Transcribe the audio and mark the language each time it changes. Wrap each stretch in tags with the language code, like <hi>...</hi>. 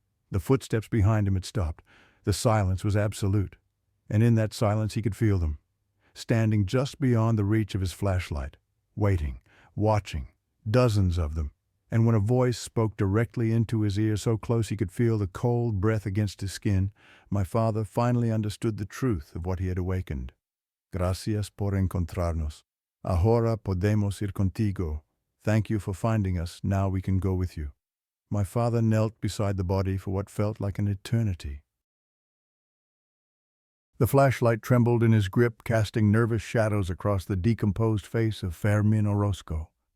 <en>The footsteps behind him had stopped. The silence was absolute, and in that silence he could feel them, standing just beyond the reach of his flashlight, waiting, watching, dozens of them. And when a voice spoke directly into his ear, so close he could feel the cold breath against his skin, my father finally understood the truth of what he had awakened.</en> <es>Gracias por encontrarnos. Ahora podemos ir contigo.</es> <en>Thank you for finding us. Now we can go with you. My father knelt beside the body for what felt like an eternity. The flashlight trembled in his grip, casting nervous shadows across the decomposed face of Fermín Orozco.</en>